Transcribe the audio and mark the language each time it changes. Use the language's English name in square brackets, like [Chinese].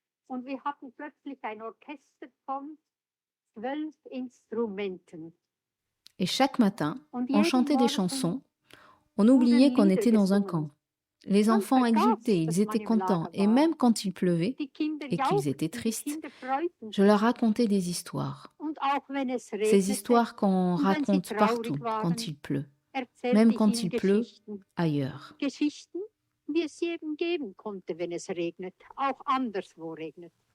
[German] Und wir hatten plötzlich ein Orchester von 12 Instrumenten. [French] Et chaque matin, on chantait des chansons, on oubliait qu'on était dans un camp. Les enfants exultaient, ils étaient contents, et même quand il pleuvait et qu'ils étaient tristes, je leur racontais des histoires. Ces histoires qu'on raconte partout quand il pleut, même quand il pleut ailleurs. [German] Wie es sie eben geben konnte, wenn es regnet, auch anderswo regnet.